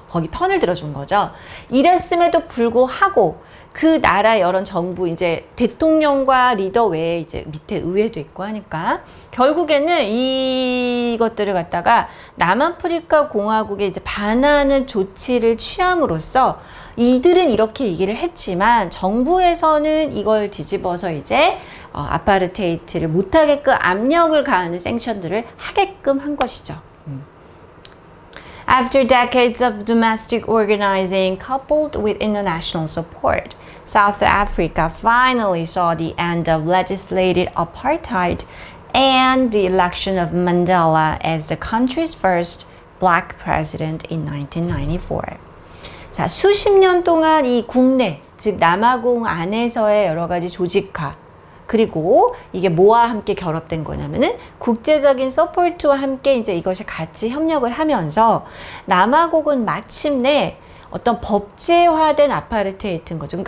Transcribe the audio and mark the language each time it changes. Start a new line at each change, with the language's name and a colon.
Korean: 거기 편을 들어준 거죠. 이랬음에도 불구하고 그 나라 여러 정부 이제 대통령과 리더 외에 이제 밑에 의회도 있고 하니까 결국에는 이것들을 갖다가 남아프리카 공화국에 이제 반하는 조치를 취함으로써 이들은 이렇게 얘기를 했지만 정부에서는 이걸 뒤집어서 이제 아파르테이트를 못하게끔 압력을 가하는 섹션들을 하게끔 한 것이죠.
English: After decades of domestic organizing coupled with international support, South Africa finally saw the end of legislated apartheid and the election of Mandela as the country's first black president in 1994.
Korean: 자, 수십 년 동안 이 국내, 즉 남아공 안에서의 여러 가지 조직화, 그리고 이게 뭐와 함께 결합된 거냐면은 국제적인 서포트와 함께 이제 이것이 같이 협력을 하면서 남아공은 마침내 어떤 법제화된 아파르테이트인 거죠.